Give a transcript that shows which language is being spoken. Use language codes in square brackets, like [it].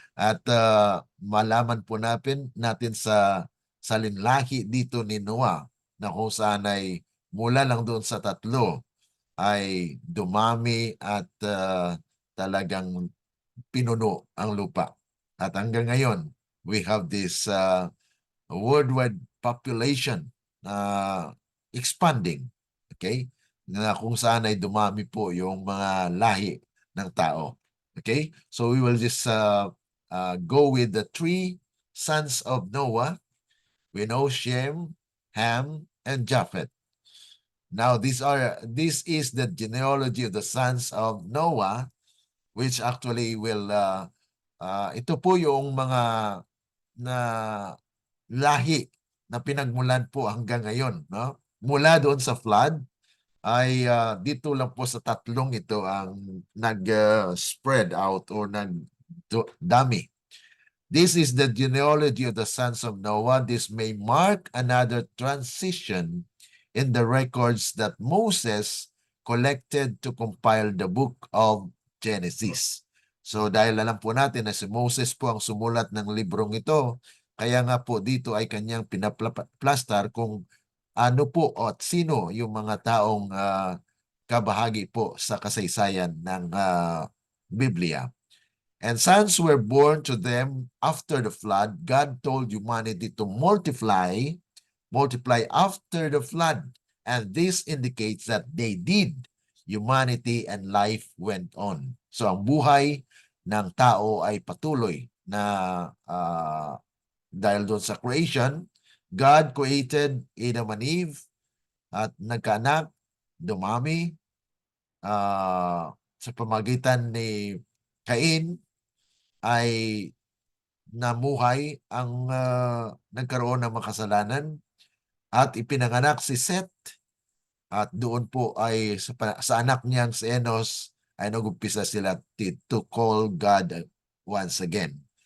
[tl] At malaman po natin sa linlahi dito ni Noah na kung saan ay mula lang doon sa tatlo ay dumami at talagang pinuno ang lupa. At hanggang ngayon, [en] we have this worldwide population expanding. Okay? [tl] Na kung saan ay dumami po yung mga lahi ng tao. [en] Okay? So we will just go with the three sons of Noah. We know Shem, Ham, and Japheth. Now, this is the genealogy of the sons of Noah, which actually will, [tl] ito po yung mga na lahi na pinagmulan po hanggang ngayon. No? Mula doon sa flood, ay dito lang po sa tatlong ito ang nag-spread out or nagdami. [en] This is the genealogy of the sons of Noah. This may mark another transition in the records that Moses collected to compile the book of Genesis. [tl] So dahil alam po natin na si Moses po ang sumulat ng librong ito, kaya nga po dito ay kanyang pinaplastar kung ano po at sino yung mga taong kabahagi po sa kasaysayan ng Biblia. [en] And sons were born to them after the flood. God told humanity to multiply after the flood. And this indicates that they did. Humanity and life went on. [tl] So ang buhay ng tao ay patuloy na dahil doon sa creation, [en] God created Adam and Eve [tl] at nagkaanak, dumami sa pamagitan ni Cain ay namuhay ang nagkaroon ng makasalanan at ipinanganak si Seth at doon po ay sa anak niyang si Enos ay nag-umpisa sila [en] to call God once again.